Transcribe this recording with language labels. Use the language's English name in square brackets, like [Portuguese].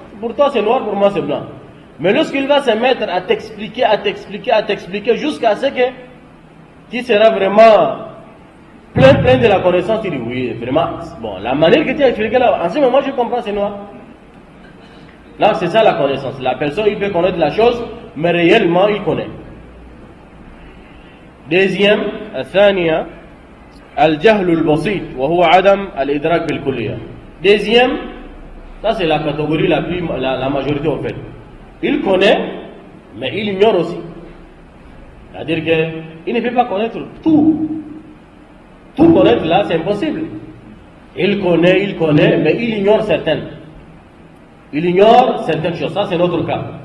[French] Pour toi c'est noir, pour moi c'est blanc. Mais lorsqu'il va se mettre à t'expliquer jusqu'à ce que qui sera vraiment plein de la connaissance, tu dis oui, vraiment, bon, la manière que tu as expliqué là, en ce moment je comprends, c'est noir. Là, c'est ça la connaissance. La personne, il peut connaître la chose, mais réellement, il connaît. [Arabic] Deuxième, الثانية الجهل البسيط وهو عدم الإدراك بالكلية. [French] Deuxième, ça c'est la catégorie la majorité en fait. Il connaît, mais il ignore aussi. C'est-à-dire qu'il ne peut pas connaître tout. Tout connaître là, c'est impossible. Il connaît, mais il ignore certaines. Il ignore certaines choses. Ça, c'est notre cas.